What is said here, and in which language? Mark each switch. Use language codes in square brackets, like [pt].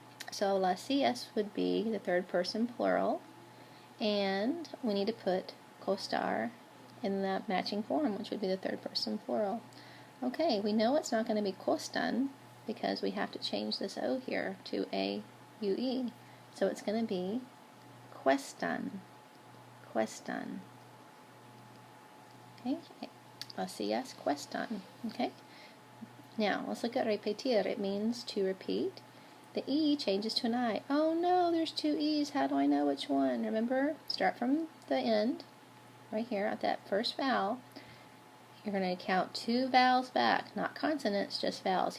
[en] So las sillas would be the third person plural, and we need to put costar in the matching form, which would be the third person plural. Okay, we know it's not going to be costan because we have to change this O here to A-U-E. So it's going to be cuestan. [es] Cuestan. [en] Okay, [es] las sillas cuestan. [en] Okay, now let's look at repetir. It means to repeat. The E changes to an I. Oh no, there's two E's. How do I know which one? Remember, start from the end, right here at that first vowel. You're going to count two vowels back, not consonants, just vowels.